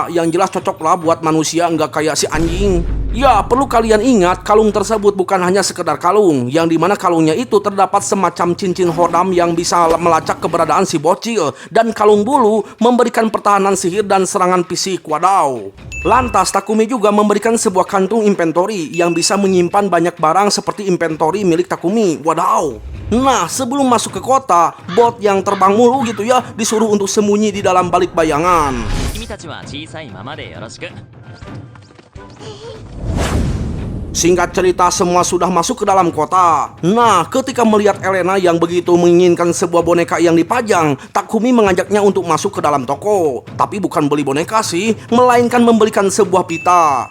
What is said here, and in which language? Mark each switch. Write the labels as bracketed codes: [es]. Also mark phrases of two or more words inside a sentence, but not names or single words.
[id] Yang jelas cocok lah buat manusia, nggak kayak si anjing. Ya, perlu kalian ingat, kalung tersebut bukan hanya sekedar kalung, yang dimana kalungnya itu terdapat semacam cincin hodam yang bisa melacak keberadaan si bocil, dan kalung bulu memberikan pertahanan sihir dan serangan fisik. Wadaw. Lantas Takumi juga memberikan sebuah kantung inventory yang bisa menyimpan banyak barang seperti inventory milik Takumi. Wadaw. Nah, sebelum masuk ke kota, Bot yang terbang mulu gitu ya, disuruh untuk sembunyi di dalam balik bayangan. [ja] 君たちは小さいままでよろしく [id] Singkat cerita, semua sudah masuk ke dalam kota. Nah, ketika melihat Elena yang begitu menginginkan sebuah boneka yang dipajang, Takumi mengajaknya untuk masuk ke dalam toko. Tapi bukan beli boneka sih, melainkan membelikan sebuah pita.